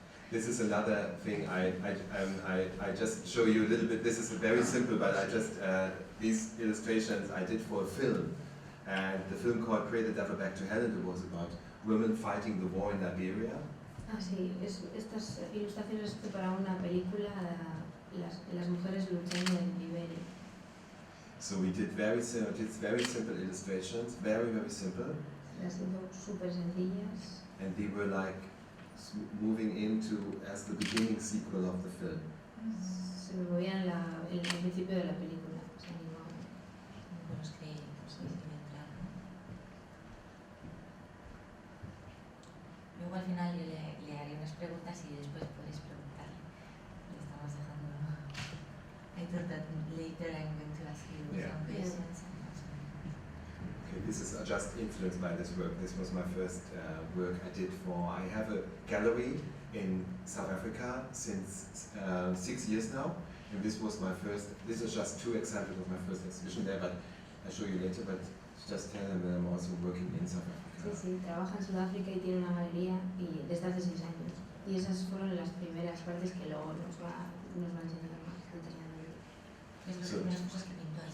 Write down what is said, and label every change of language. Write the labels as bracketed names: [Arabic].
[English] This is another thing I just show you a little bit. This is very simple, but I just these illustrations I did for a film, and the film called Pray the Devil Back to Hell, and it was about women fighting the war in Liberia. [Spanish] Sí, estas ilustraciones para una película, las mujeres luchando en Liberia. [English] So we did very simple illustrations, very simple. [Spanish] Las hizo súper sencillas. [English] And they were like moving into as the beginning sequel of the film. [Spanish] Se movían en el principio de la película. Se animaban. Buenos créditos, Luego al final yo le haré unas preguntas y después podéis preguntarle. Le estamos dejando. [English] I thought that later I'm going to ask you some questions. Okay, this is just influenced by this work. This was my first work I did for. I have a gallery in South Africa since 6 years now, and this was my first. This is just 2 examples of my first exhibition there, but I'll show you later. But just tell them that I'm also working in South Africa. [Spanish] Sí, trabaja en Sudáfrica y tiene una galería y desde hace 6 años. Y esas fueron las primeras partes que luego nos va a enseñar más detalladamente. Es las primeras cosas que pintó ahí.